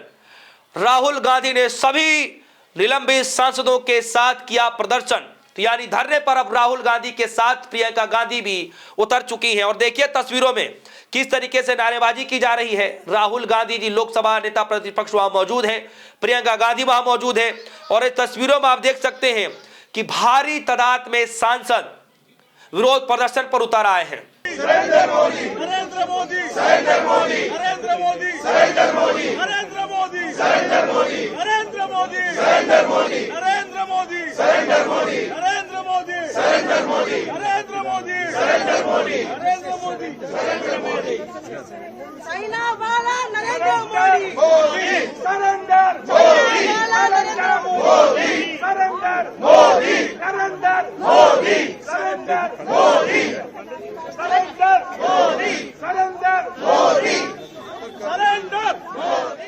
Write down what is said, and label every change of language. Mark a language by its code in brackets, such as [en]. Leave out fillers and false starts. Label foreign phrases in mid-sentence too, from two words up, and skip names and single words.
[hi] राहुल गांधी ने सभी निलंबित सांसदों के साथ किया प्रदर्शन, तो यानी धरने पर अब राहुल गांधी के साथ प्रियंका गांधी भी उतर चुकी हैं। और देखिए तस्वीरों में किस तरीके से नारेबाजी की जा रही है। राहुल गांधी जी लोकसभा नेता प्रतिपक्ष वहां मौजूद हैं, प्रियंका गांधी वहां मौजूद है और इस तस्वीरों में आप देख सकते हैं कि भारी तादाद में सांसद विरोध प्रदर्शन पर उतर आए हैं। नरेंद्र मोदी, नरेंद्र मोदी, नरेंद्र मोदी, नरेंद्र मोदी, नरेंद्र मोदी, नरेंद्र मोदी, नरेंद्र मोदी, नरेंद्र मोदी, नरेंद्र मोदी, नरेंद्र मोदी, नरेंद्र मोदी, नरेंद्र मोदी, नरेंद्र मोदी, नरेंद्र मोदी, नरेंद्र मोदी, नरेंद्र मोदी, नरेंद्र मोदी, चाइना वाला नरेंद्र मोदी, मोदी, सरेंडर, मोदी, नरेंद्र मोदी, सरेंडर, मोदी, नरेंद्र मोदी, सरेंडर, मोदी, सरेंडर, मोदी, सरेंडर, मोदी, सरेंडर, मोदी।